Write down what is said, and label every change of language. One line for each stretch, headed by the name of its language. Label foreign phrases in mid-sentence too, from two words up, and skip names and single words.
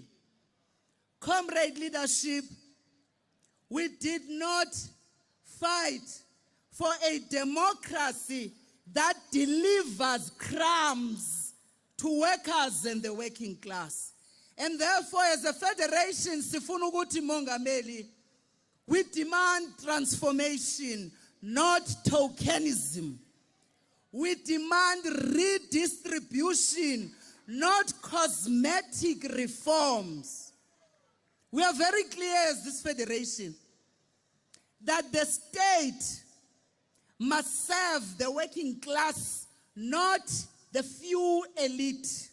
English: Comrade leadership, we did not fight for a democracy that delivers crumbs to workers and the working class. And therefore, as a federation,
Zulu: sifuna ukuthi Mongameli,
English: we demand transformation, not tokenism. We demand redistribution, not cosmetic reforms. We are very clear as this federation that the state must serve the working class, not the few elite.